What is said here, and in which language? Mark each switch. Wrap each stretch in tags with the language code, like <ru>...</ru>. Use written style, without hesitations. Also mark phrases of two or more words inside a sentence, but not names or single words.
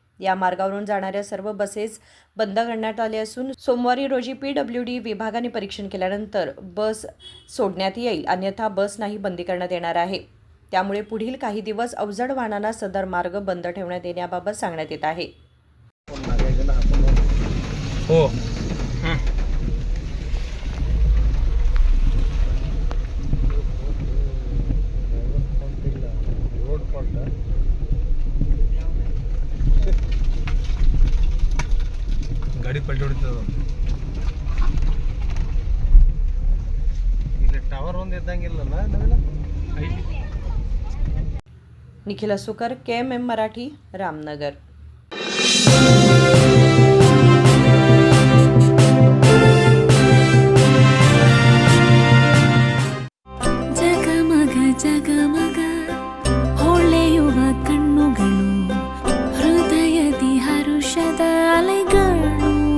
<mr>या मार्गावरून जाणाऱ्या सर्व बसेस बंद करण्यात आले असून सोमवारी रोजी PWD विभागाने परीक्षण केल्यानंतर बस सोडण्यात येईल, अन्यथा बस नाही बंदी करण्यात येणार आहे. त्यामुळे पुढील काही दिवस अवजड वाहनांना सदर मार्ग बंद ठेवण्यात येण्याबाबत सांगण्यात येत आहे.</mr> <kn>हो ಗಾಡಿ ಪಲ್ಟಿ ಹೊಡಿತದ. ಇಲ್ಲಿ ಟವರ್ ಒಂದು ಇದ್ದಂಗಿಲ್ಲಲ್ಲ ನವೀನ.</kn> <mr>निखिल असुकर, KMM मराठी, रामनगर.</mr> <kn>ಜಗಮಗ ಜಗಮಗ ಹೊಳೆಯುವ ಕಣ್ಣುಗಳು, ಹೃದಯದಿ ಹರುಷದ ಅಲೆಗಳು.</kn>